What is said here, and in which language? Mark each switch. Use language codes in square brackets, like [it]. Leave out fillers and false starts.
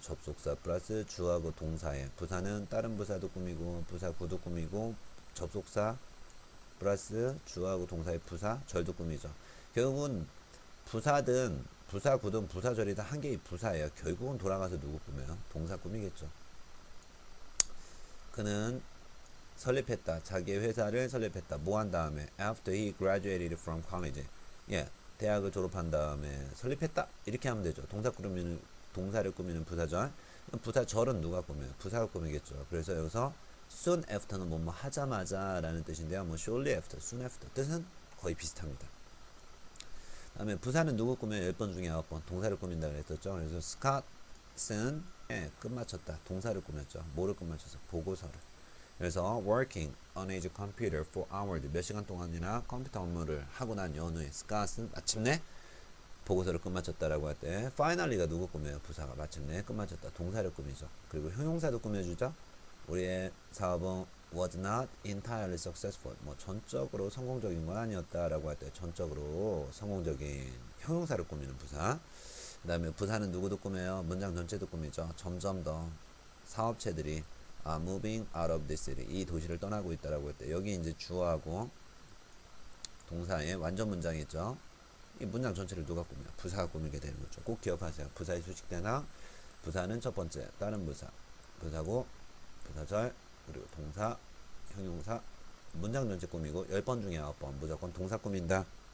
[ko] 접속사 플러스 주하고 동사에. 부사는 다른 부사도 꾸미고 부사구도 꾸미고 접속사 플러스 주하고 동사의 부사 절도 꾸미죠. 결국은 부사든 부사구든 부사절이든 한 개의 부사예요. 결국은 돌아가서 누구 꾸며요? 동사 꾸미겠죠. 그는 설립했다. 자기의 회사를 설립했다. 뭐 한 다음에? [en] After he graduated from college. [ko] 예, 대학을 졸업한 다음에 설립했다. 이렇게 하면 되죠. 동사를 꾸미는 부사절. 부사절은 누가 꾸며요? 부사가 꾸미겠죠. 그래서 여기서 [en] soon after [ko] 는 뭐뭐 하자마자 라는 뜻인데요. 뭐 [en] shortly after, soon after [ko] 뜻은 거의 비슷합니다. 다음에 부사는 누구 꾸며요? 10번 중에 9번 동사를 꾸민다고 했었죠. 그래서 스캇은 끝마쳤다. 동사를 꾸몄죠. 뭐를 끝마쳐서? 보고서를. 그래서 [en] working on his computer for hours [ko] 몇 시간 동안이나 컴퓨터 업무를 하고 난 연후에 스캇은 마침내 보고서를 끝마쳤다라고 할 때 finally가 누구 꾸며요? 부사가 마침내 끝마쳤다. 동사를 꾸미죠. 그리고 형용사도 꾸며주죠. 우리의 사업은 [en] was not entirely successful. [ko] 뭐 전적으로 성공적인 건 아니었다라고 할 때 전적으로 성공적인 형용사를 꾸미는 부사. 그 다음에 부사는 누구도 꾸며요? 문장 전체도 꾸미죠. 점점 더 사업체들이 [en] moving out of this city. [ko] 이 도시를 떠나고 있다라고 할 때 여기 이제 주어하고 동사의 완전 문장이죠. 이 문장 전체를 누가 꾸며요? 부사가 꾸미게 되는 거죠. 꼭 기억하세요. 부사의 수식대나 부사는 첫 번째 다른 부사, 부사고 부사절 그리고 동사, 형용사, 문장 전체 꾸미고 10번 중에 9번 무조건 동사 꾸민다.